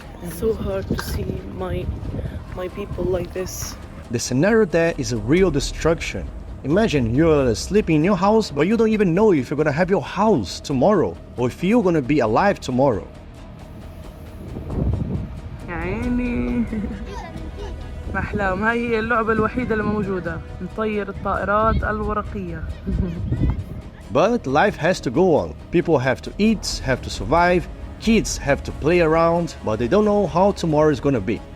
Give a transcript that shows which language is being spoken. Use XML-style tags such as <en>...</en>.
<en>It's so hard to see my people like this. The scenario there is a real destruction. Imagine you're sleeping in your house, but you don't even know if you're gonna have your house tomorrow or if you're gonna be alive tomorrow.</en> <ar>يا عيني. أحلام، هاي هي اللعبة الوحيدة اللي موجودة، نطير الطائرات الورقية.</ar> <en>But life has to go on. People have to eat, have to survive, kids have to play around, but they don't know how tomorrow is gonna be.</en>